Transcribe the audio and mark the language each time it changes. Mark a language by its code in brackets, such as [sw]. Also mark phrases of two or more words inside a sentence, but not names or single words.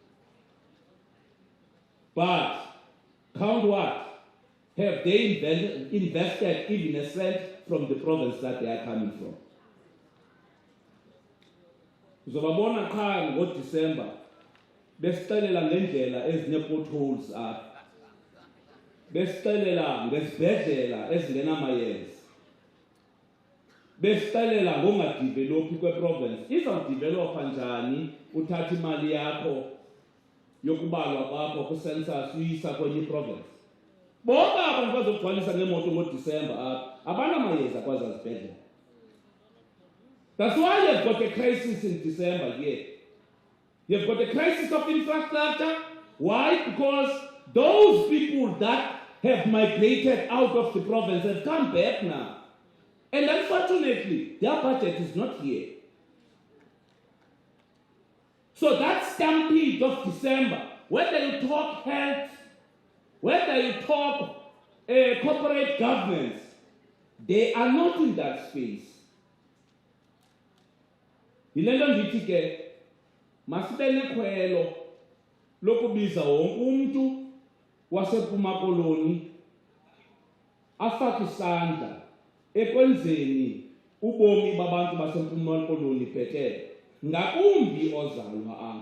[en] But count what? Have they invested even a cent from the province that they are coming from? [xh] Uzobabona qha ngoDisemba besixelela ngendlela ezine-potholes apha, besixelela ngezibhedlela ezingenamayeza, besixelela ngongadivelophi kweprovince. Izawudivelopha njani uthatha imali yakho yokubalwa kwakho kwi-census uyisa kwenye iprovince? Bonke abantu bazogcwalisa ngemoto ngoDisemba apha, abanamayeza kwazaa zibhedlela. [en] That's why you've got a crisis in December here. You've got a crisis of infrastructure. Why? Because those people that have migrated out of the province have come back now. And unfortunately, their budget is not here. So that stampede of December, whether you talk health, whether you talk corporate governance, they are not in that space. [xh] Yile nto ndithi ke masibe nekhwelo lokubiza wonke umuntu waseMpuma Koloni afake isandla ekwenzeni ubomi babantu baseMpuma Koloni bhetele, ngakumbi ozalwa apha.